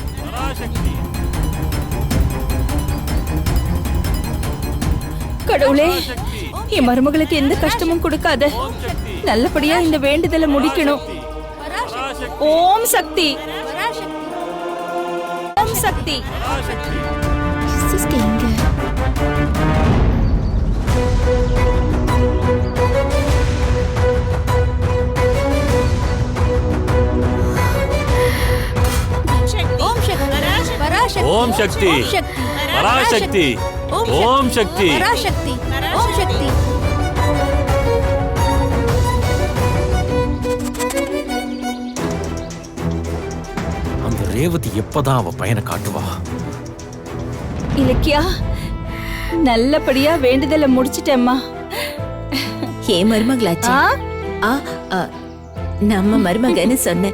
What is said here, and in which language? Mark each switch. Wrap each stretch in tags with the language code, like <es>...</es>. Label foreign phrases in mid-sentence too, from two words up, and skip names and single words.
<ta>கடவுளே, என் மருமகளுக்கு எந்த கஷ்டமும் கொடுக்காத. நல்லபடியா இந்த வேண்டுதலை முடிக்கணும். ஓம் சக்தி ஓம் சக்தி. எஸ்எஸ்கே எங்க?</ta> <sa>ओम शक्ति पराशक्ति ओम शक्ति पराशक्ति ओम शक्ति</sa> <ta>அந்த ரேவதி எப்பதான் அவ பையனை காட்டுவா? இலக்கியா, நல்லபடியா வேண்டுதலை முடிச்சிட்டேம்மா. ஏன் மருமகளாச்சு? நம்ம மருமகன்னு சொன்னேன்.</ta>